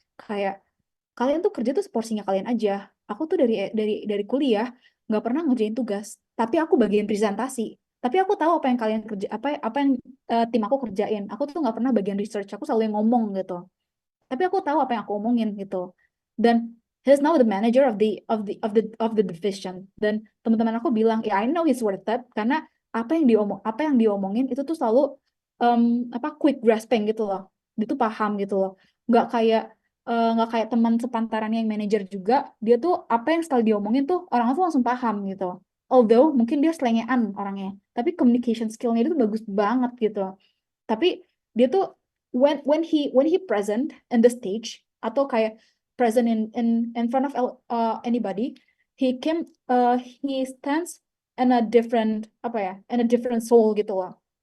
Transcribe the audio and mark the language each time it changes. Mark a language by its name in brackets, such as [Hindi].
[Indonesian] Kayak kalian tuh kerja tuh seporsinya kalian aja. Aku tuh dari kuliah nggak pernah ngerjain tugas, tapi aku bagian presentasi. Tapi aku tahu apa yang kalian kerja, apa yang tim aku kerjain. Aku tuh nggak pernah bagian research. Aku selalu yang ngomong gitu. Tapi aku tahu apa yang aku omongin gitu. [English] Dan he's now the manager of the division. [Indonesian] Dan teman-teman aku bilang, ya [English] I know he's worth it [Indonesian] karena apa yang diomongin itu tuh selalu quick grasping gitu loh. Dia tuh paham gitu loh. Nggak kayak nggak kayak teman sepantarannya yang manajer juga, dia tuh apa yang sekali diomongin tuh orang tuh langsung paham gitu. Although mungkin dia selengean orangnya, tapi communication skillnya itu bagus banget gitu. Tapi dia tuh [English] when he present in the stage atau kayak present in front of anybody, he stands in a different in a different soul gitu loh.